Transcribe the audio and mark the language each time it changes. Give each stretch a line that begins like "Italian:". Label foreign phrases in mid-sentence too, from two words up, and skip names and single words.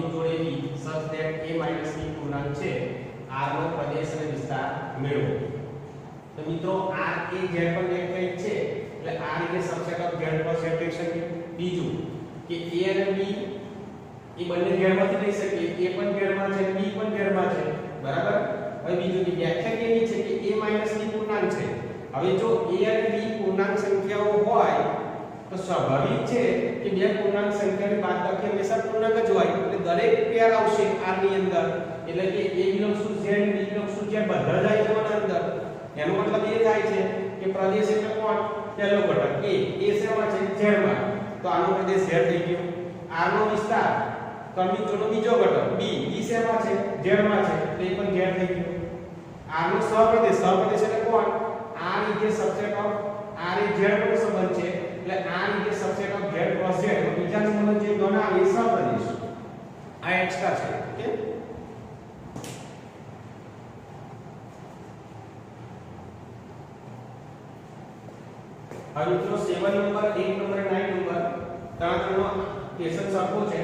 Gujarati: જોડ AB
English: such that a minus b
Gujarati: પૂર્ણાંક છે r નો પ્રદેશ અને વિસ્તાર મેળવો તો મિત્રો r a z પર એક કઈ છે એટલે
English: r is a subset of z plus z
Gujarati: લઈ શકીએ બીજું કે a અને b એ બંને ઘેરમાંથી લઈ શકીએ a પણ ઘેરમાં છે b પણ ઘેરમાં છે બરાબર હવે બીજું કે વ્યાખ્યા કેવી છે કે
English: a minus b
Gujarati: પૂર્ણાંક છે હવે જો a અને b પૂર્ણાંક સંખ્યાઓ હોય તો સ્વાભાવિક છે કે બે પૂર્ણાંક સંખ્યાની બાદબાકી હંમેશા પૂર્ણાંક જ હોય એટલે દરેક પેર આવશે r ની અંદર એટલે કે
English: a belongs to z b belongs to z
Gujarati: બધા જાય છે અંદર એનો મતલબ એ થાય છે કે પ્રદેશ એટલે કોણ પહેલો ઘટક a શેમાં છે z માં તો આનો પ્રદેશ z થઈ ગયો r નો વિસ્તાર ક્રમિક જોડનો બીજો ઘટક b શેમાં છે z માં છે તો એ પણ z થઈ ગયો r નો સહપ્રદેશ એટલે કોણ
English: r is a subset of r
Gujarati: એ z નો સંબંધ છે એટલે
English: r is a subset of z plus z
Gujarati: તો બીજા સંબંધ જે બનાવે એ સહપ્રદેશ આ એક્સ્ટ્રા છે ઓકે હવે મિત્રો 7 નંબર 8 નંબર 9 નંબર ત્રણનો ક્વેશ્ચન સરખો છે